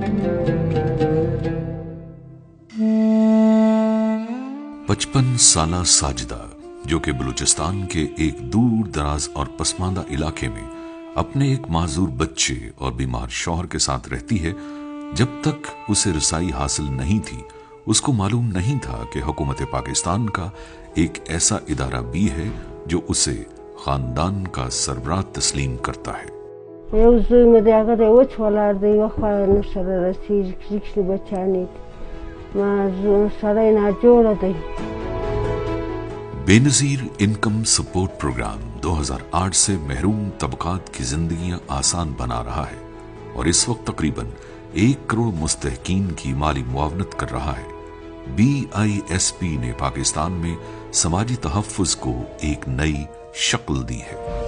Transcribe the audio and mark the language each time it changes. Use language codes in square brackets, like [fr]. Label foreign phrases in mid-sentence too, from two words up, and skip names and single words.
[ur] 55 سالہ ساجدہ، جو کہ بلوچستان کے ایک دور دراز اور پسماندہ علاقے میں اپنے ایک معذور بچے اور بیمار شوہر کے ساتھ رہتی ہے، جب تک اسے رسائی حاصل نہیں تھی اس کو معلوم نہیں تھا کہ حکومت پاکستان کا ایک ایسا ادارہ بھی ہے جو اسے خاندان کا سربراہ تسلیم کرتا ہے۔ [ps] یو زوی مې د هغه دی وچ ولاړ دی، یوه خوا یې نه سره رسېږي، کښلي بچیانې دي. ما سړی ناجوړه دی. [ur] بے نظیر انکم سپورٹ پروگرام 2008 سے محروم طبقات کی زندگیاں آسان بنا رہا ہے اور اس وقت تقریباً 1 کروڑ مستحقین کی مالی معاونت کر رہا ہے۔ BISP نے پاکستان میں سماجی تحفظ کو ایک نئی شکل دی ہے۔